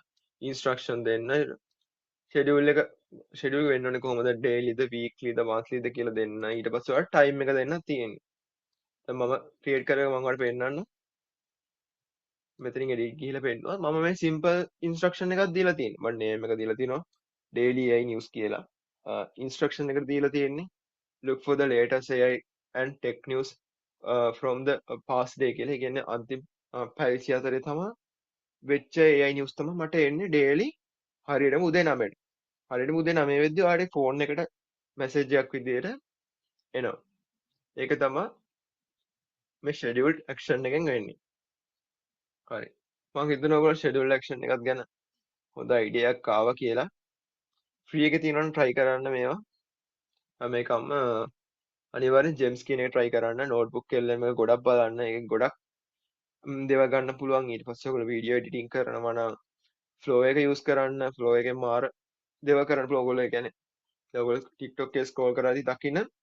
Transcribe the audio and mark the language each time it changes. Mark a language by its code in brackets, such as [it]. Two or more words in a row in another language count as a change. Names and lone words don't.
[si] instruction දෙන්න schedule එක schedule වෙන්න ඕනේ කොහොමද daily ද weekly ද monthly ද කියලා දෙන්න. ඊට පස්සේ ඔයාලට time එක දෙන්න තියෙන්නේ. දැන් මම create කරගෙන මම ඔයාලට පෙන්නන්නම්. මෙතනින් edit ගිහිල්ලා පෙන්නුවා. මම මේ simple instruction එකක් දීලා තියෙන්නේ. මම name එක දීලා තිනවා [en] daily AI news [si] කියලා. instruction එකට දීලා තියෙන්නේ [en] look for the latest AI and tech news from the past day [si] කියලා. ඒ කියන්නේ අන්තිම පැය 24 තමයි වෙච්ච [en] AI news [si] තමයි මට එන්නේ daily හරියටම උදේ 9ට. හරියටම උදේ 9 වෙද්දී ඔයාලගේ phone එකට message එකක් විදියට එනවා. ඒක තමයි මේ [en] scheduled action [si] එකෙන් වෙන්නේ. හරි. මම හිතනවා ඔයගොල්ලෝ [en] scheduled action [si] එකක් ගැන හොඳ idea එකක් ආවා කියලා. free එකේ තියෙනවා නම් try කරන්න මේවා. හැම එකක්ම අනිවාර්යෙන් ජෙම්ස් කියන එක try කරන්න notebook LM එක ගොඩක් බලන්න ඒක ගොඩක් දේවල් ගන්න පුළුවන් ඊට පස්සේ ඔයගොල්ලෝ [en] video editing [si] කරනවා නම් flow එක use කරන්න flow එකෙන් මාර දේවල් කරන්න පුළුවන් ඔයගොල්ලෝ ඒ කියන්නේ ඔයගොල්ලෝ TikTok එකේ scroll කරද්දී දකින්න